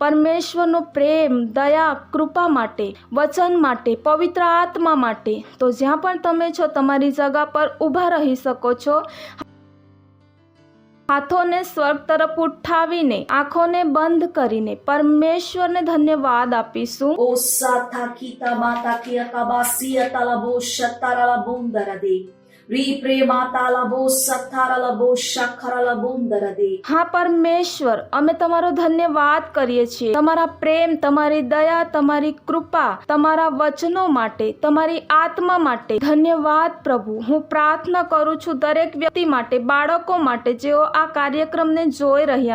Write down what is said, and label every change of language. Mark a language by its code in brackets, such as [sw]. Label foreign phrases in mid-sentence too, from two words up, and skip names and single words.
[gu] પરમેશ્વરનો પ્રેમ, દયા, કૃપા માટે, વચન માટે, પવિત્ર આત્મા માટે. તો જ્યાં પણ તમે છો તમારી જગા પર ઊભા રહી શકો છો. હાથોને સ્વર્ગ તરફ ઉઠાવીને, આંખોને બંધ કરીને પરમેશ્વરને ધન્યવાદ આપીશું. O sata kita mata kia kabasia talabo shatara labundarade. Ri premata labo satara labo shakara labundarade. હા પરમેશ્વર, અમે તમારો ધન્યવાદ કરીએ છીએ તમારા પ્રેમ, તમારી દયા, તમારી કૃપા, તમારા વચનો માટે, તમારી આત્મા માટે. ધન્યવાદ પ્રભુ. હું પ્રાર્થના કરું છું દરેક વ્યક્તિ માટે, બાળકો માટે જેઓ આ કાર્યક્રમને જોઈ રહ્યા.